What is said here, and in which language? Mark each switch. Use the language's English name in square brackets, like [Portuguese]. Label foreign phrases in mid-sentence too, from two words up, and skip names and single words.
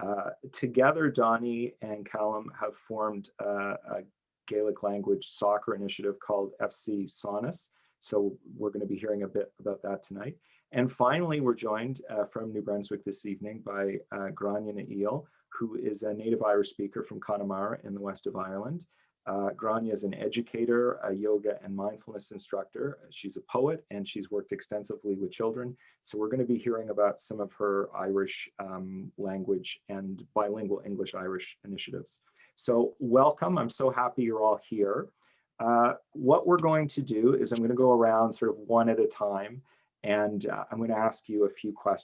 [English] Together, Donnie and Callum have formed a Gaelic language soccer initiative called FC Sonus. So we're going to be hearing a bit about that tonight. And finally, we're joined from New Brunswick this evening by Gráinne Eel, who is a native Irish speaker from Connemara in the west of Ireland. Gráinne is an educator, a yoga and mindfulness instructor. She's a poet and she's worked extensively with children. So we're going to be hearing about some of her Irish language and bilingual English-Irish initiatives. So welcome, I'm so happy you're all here. What we're going to do is I'm going to go around sort of one at a time, and I'm going to ask you a few questions.